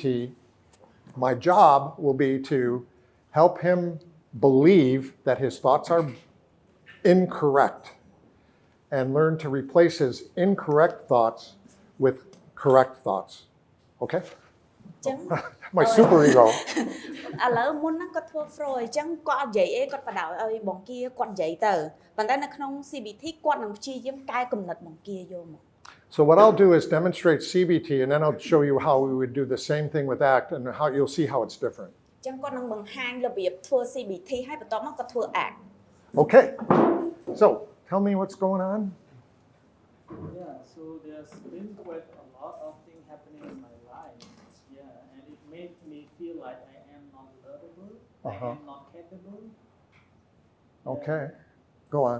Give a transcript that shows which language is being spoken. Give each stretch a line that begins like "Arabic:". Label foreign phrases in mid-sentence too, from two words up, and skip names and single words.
English: My job will be to help him believe that his thoughts are incorrect and learn to replace his incorrect thoughts with correct thoughts. Okay? My super ego.
Khmer: ឥឡូវមុនហ្នឹងគាត់ធ្វើ Freud អញ្ចឹងគាត់អត់និយាយអីគាត់បដៅឲ្យបងគាគាត់និយាយទៅប៉ុន្តែនៅក្នុង CBT គាត់នឹងព្យាយាមកែគំនិតបងគាយកមក
English: So what I'll do is demonstrate CBT and then I'll show you how we would do the same thing with ACT and how you'll see how it's different.
Khmer: អញ្ចឹងគាត់នឹងបង្ហាញរបៀបធ្វើ CBT ហើយបន្ទាប់មកគាត់ធ្វើ ACT.
English: Okay. So tell me what's going on. Yeah, so there's been quite a lot of things happening in my life. Yeah, and it made me feel like I am not lovable, I am not capable. Okay. Go on.